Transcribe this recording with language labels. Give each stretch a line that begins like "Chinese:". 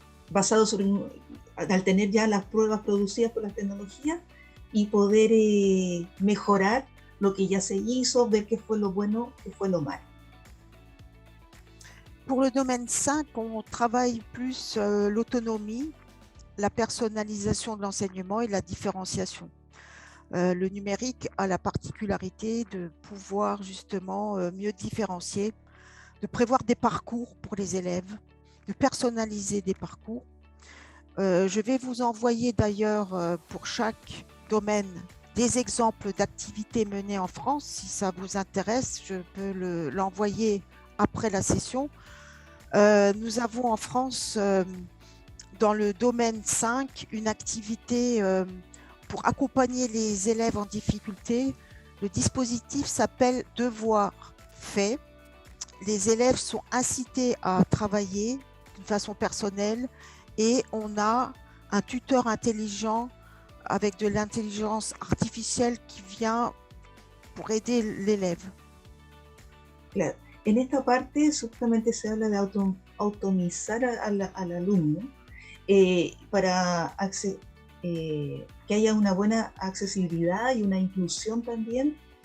Spanish: Basado al tener ya las pruebas producidas por las tecnologías y poder mejorar lo que ya se hizo, ver qué fue lo bueno, qué fue lo malo.
French: Pour le domaine 5, on travaille plus l'autonomie, la personnalisation de l'enseignement et la différenciation. Le numérique a la particularité de pouvoir justement mieux différencier, de prévoir des parcours pour les élèves, de personnaliser des parcours. Je vais vous envoyer d'ailleurs pour chaque domaine des exemples d'activités menées en France. Si ça vous intéresse, je peux l'envoyer après la session. Nous avons en France, dans le domaine 5, une activité pour accompagner les élèves en difficulté. Le dispositif s'appelle Devoir fait. Les élèves sont incités à travailler d'une façon personnelle et on a un tuteur intelligent avec de l'intelligence artificielle qui vient pour aider l'élève.
Spanish: Claro. En esta parte justamente se habla de autonomizar al alumno para que haya una buena accesibilidad y una inclusión también.